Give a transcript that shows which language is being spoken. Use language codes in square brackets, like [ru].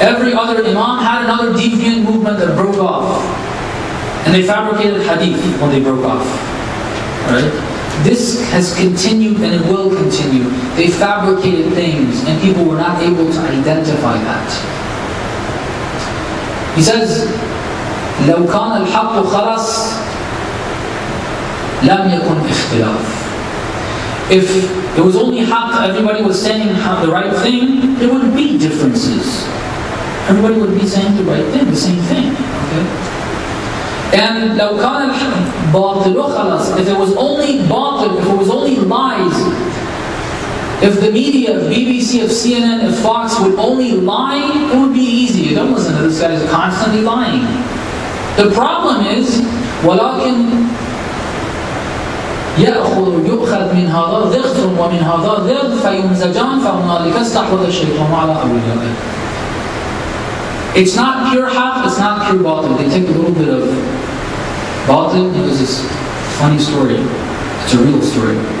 [en] Every other Imam had another deviant movement that broke off. And they fabricated hadith when they broke off. Right? This has continued and it will continue. They fabricated things and people were not able to identify that. He says, [ar] لو كان الحق خلص لم يكن اختلاف. [en] If it was only haqq, everybody was saying the right thing, there wouldn't be differences. Everybody would be saying the right thing, the same thing. Okay? And [ar] لو كان الباطل خلص, [en] if it was only batil, if it was only lies, if the media, if BBC, if CNN, if Fox would only lie, it would be easy. Don't listen to this guy who's constantly lying. The problem is, [ar] ولكن يؤخذ من هذا ضغط ومن هذا ضغط فيمزجان فهنالك استحوذ الشيطان على أوليائه. [en] It's not pure haqq, it's not pure batil. They take a little bit of batil. There's this funny story. It's a real story.